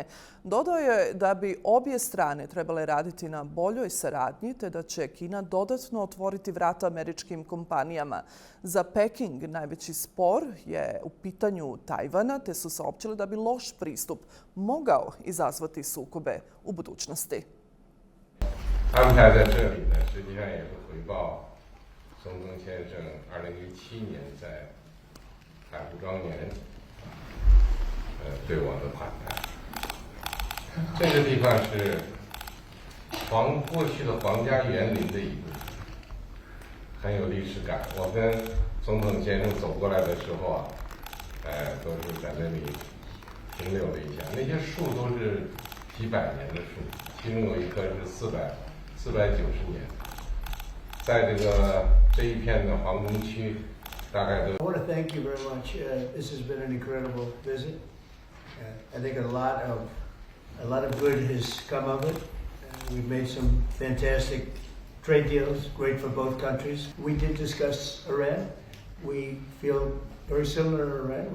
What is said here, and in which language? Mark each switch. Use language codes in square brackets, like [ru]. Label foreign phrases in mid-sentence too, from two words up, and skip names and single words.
[bs] Dodao je da bi obje strane trebale raditi na boljoj saradnji, te da će Kina dodatno otvoriti vrata američkim kompanijama. Za Peking najveći spor je u pitanju Tajvana, te su saopćili da bi loš pristup mogao izazvati sukobe u budućnosti. [zh] 安排在这里呢，实际上也是回报松东先生2017年在海湖庄园对我的款待。这个地方是过去的皇家园林的一部分，很有历史感。我跟总统先生走过来的时候啊，都是在那里停留了一下，那些树都是几百年的树，其中有一棵是490年，在这一片的皇宫区，大概都。 [en] I want to thank you very much. This has been an incredible visit. I think a lot of good has come of it. We've made some fantastic trade deals, great for both countries. We did discuss Iran. We feel very similar to Iran.